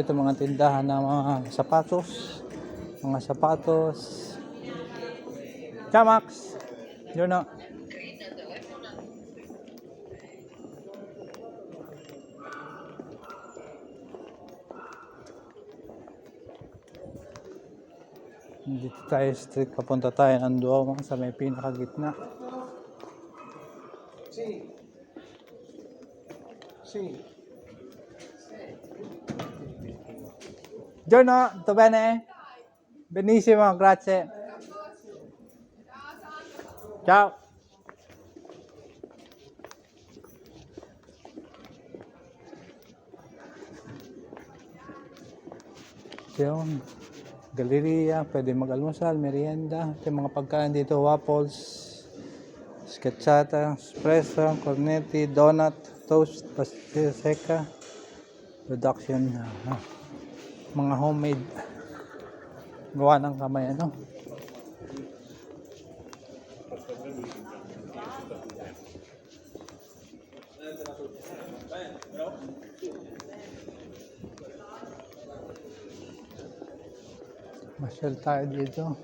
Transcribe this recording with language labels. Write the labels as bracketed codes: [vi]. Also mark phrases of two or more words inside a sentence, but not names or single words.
[tl] Ito mga tindahan ng mga sapatos. Mga sapatos. [it] Ciao, Max. Buongiorno. [tl] Dito tayo street, papunta tayo ng Duomo sa may pinakagitna. [it] Buongiorno, tutto bene? Benissimo, grazie. Ciao. [tl] Yun. Galleria, pwede mag-almusal, merienda. Ito yung mga pagkain dito, waffles, [it] schiacciata, espresso, cornetti, [en] donut, toast, [tl] pastilla seca, production, mga homemade, gawa ng kamay, ano. Masyal tayo dito.